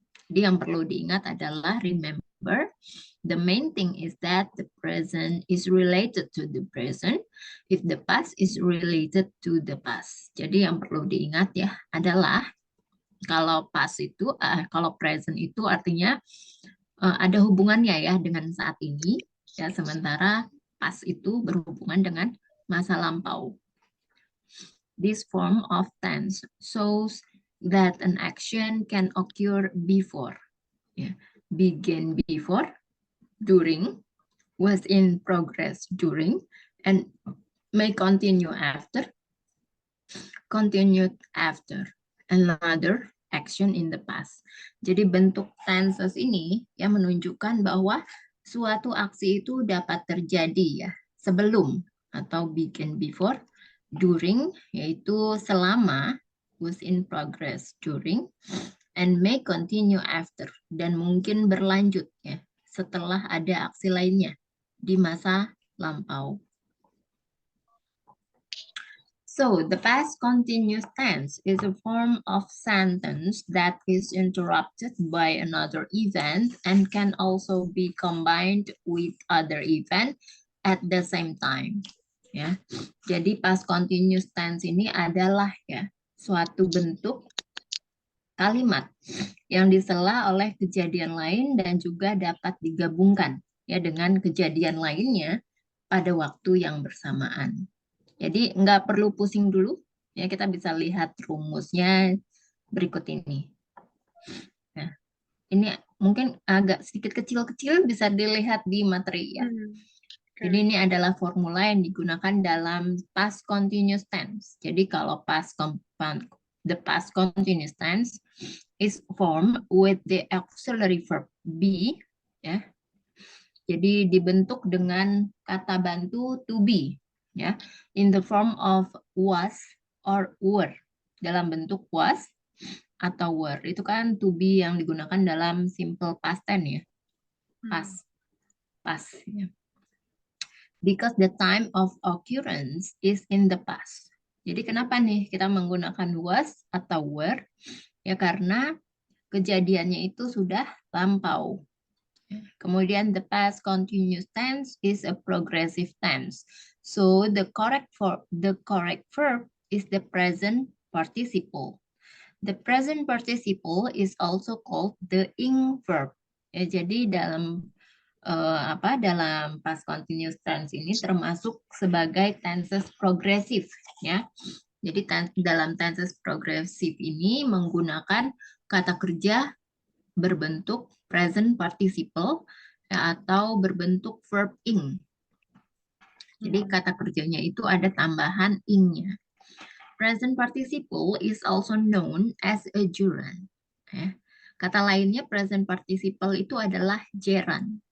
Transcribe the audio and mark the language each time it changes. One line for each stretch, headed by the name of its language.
Indonesian: Jadi yang perlu diingat adalah
English: remember the main thing is that the present is related to the present if the past is related to the past.
Indonesian: Jadi yang perlu diingat ya adalah kalau past itu kalau present itu artinya ada hubungannya ya dengan saat ini ya, sementara past itu berhubungan dengan masa lampau.
English: This form of tense shows that an action can occur before ya. Begin before, during, was in progress during, and may continue after, continued after another action in the past.
Indonesian: Jadi bentuk tenses ini yang menunjukkan bahwa suatu aksi itu dapat terjadi ya sebelum atau
English: begin before, during
Indonesian: yaitu selama,
English: was in progress during, and may continue after
Indonesian: dan mungkin berlanjut ya setelah ada aksi lainnya di masa lampau.
English: So, the past continuous tense is a form of sentence that is interrupted by another event and can also be combined with other event at the same time.
Indonesian: Ya, jadi past continuous tense ini adalah ya suatu bentuk kalimat yang disela oleh kejadian lain dan juga dapat digabungkan ya dengan kejadian lainnya pada waktu yang bersamaan. Jadi nggak perlu pusing dulu, ya kita bisa lihat rumusnya berikut ini. Nah, ini mungkin agak sedikit kecil-kecil bisa dilihat di materi ya. Jadi ini adalah formula yang digunakan dalam past continuous tense. Jadi kalau
English: the past continuous tense is formed with the auxiliary verb be, ya.
Indonesian: Jadi dibentuk dengan kata bantu
English: to be, ya, in the form of was or were,
Indonesian: dalam bentuk
English: was atau were.
Indonesian: Itu kan to be yang digunakan dalam simple past tense ya, past ya.
English: Because the time of occurrence is in the past.
Indonesian: Jadi kenapa nih kita menggunakan was atau were? Ya karena kejadiannya itu sudah lampau. Kemudian
English: the past continuous tense is a progressive tense. So the correct verb is the present participle. The present participle is also called the ing verb.
Indonesian: Ya, jadi dalam dalam past continuous tense ini termasuk sebagai tenses progresif ya. Jadi dalam tenses progresif ini menggunakan kata kerja berbentuk present participle ya, atau berbentuk verb ing. Jadi kata kerjanya itu ada tambahan ing-nya.
English: Present participle is also known as a gerund.
Indonesian: Ya. Kata lainnya present participle itu adalah gerund.